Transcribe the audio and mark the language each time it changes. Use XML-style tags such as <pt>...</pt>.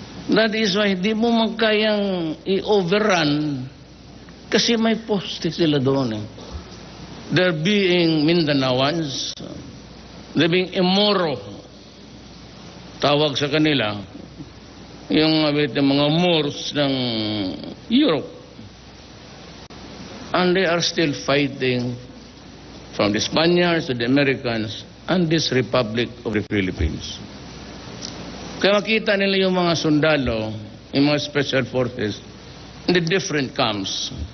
<en>That is why</en> <tl>di mo magkayang i-overrun kasi may poste sila doon.</tl> <en>They're being Mindanaoans, they're being Imoro.</en> <tl>Tawag sa kanila, yung mga Moors ng Europe.</tl> <en>And they are still fighting from the Spaniards to the Americans and this Republic of the Philippines.</en> <tl>Kaya makita nila yung mga sundalo, yung mga special forces,</tl> <en>in the different camps.</en>